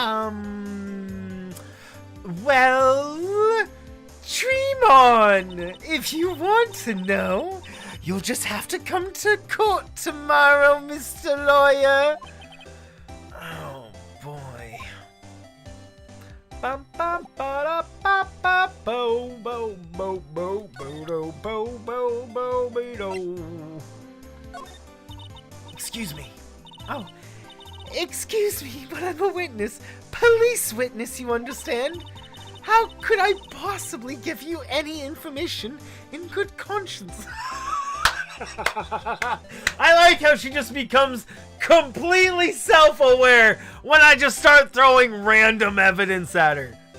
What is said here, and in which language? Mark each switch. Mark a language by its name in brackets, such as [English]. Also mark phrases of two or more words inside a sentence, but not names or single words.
[English] Well, dream on. If you want to know, you'll just have to come to court tomorrow, Mr. Lawyer. Oh, boy. Bum bum ba da ba ba bo bo bo bo bo do bo bo bo be do. Excuse me. Oh, excuse me, but I'm a witness. Police witness, you understand? How could I possibly give you any information in good conscience? I like how she just becomes completely self-aware when I just start throwing random evidence at her.